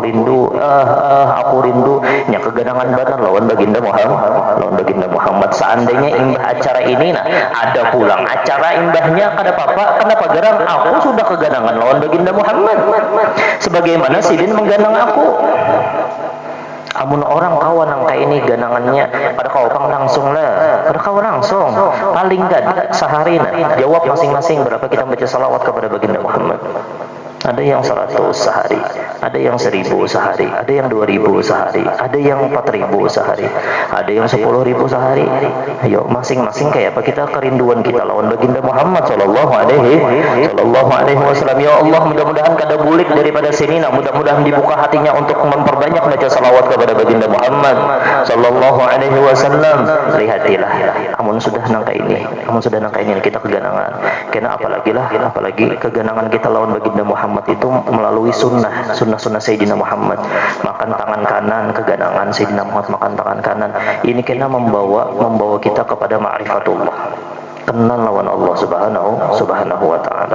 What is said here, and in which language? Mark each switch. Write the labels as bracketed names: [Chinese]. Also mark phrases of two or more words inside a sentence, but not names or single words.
[Banjar] nya keganangan benar lawan baginda Muhammad seandainya imbah acara ini nah ada pulang acara imbahnya kada apa-apa kenapa gerang aku sudah keganangan lawan baginda Muhammad sebagaimana sidin mengganang aku. Amun orang kawan yang kayak ini ganangannya pada kau pang langsung lah, pada kau langsung paling gak sehari nah jawab masing-masing berapa kita baca salawat kepada baginda Muhammad. [Indonesian] Ada yang 100 sehari, ada yang 1000 sehari, ada yang 2000 sehari, ada yang 4000 sehari, ada yang 10.000 sehari. [Banjar] Ayo masing-masing kayak apa kita kerinduan kita lawan baginda Muhammad [Arabic] صلى الله عليه وسلم. يا الله, [Banjar] mudah-mudahan kada bulik daripada sini nah mudah-mudahan dibuka hatinya untuk memperbanyak baca salawat kepada baginda Muhammad [Arabic] صلى الله عليه وسلم. [Banjar] Lihatilah amun sudah nangka ini kita keganangan. Kena apalagi keganangan kita lawan baginda Muhammad itu melalui sunnah Sayyidina Muhammad. Makan tangan kanan keganangan Sayyidina Muhammad, makan tangan kanan. Ini kena membawa kita kepada ma'rifatullah, kenal lawan Allah [Arabic] سبحانه وتعالى.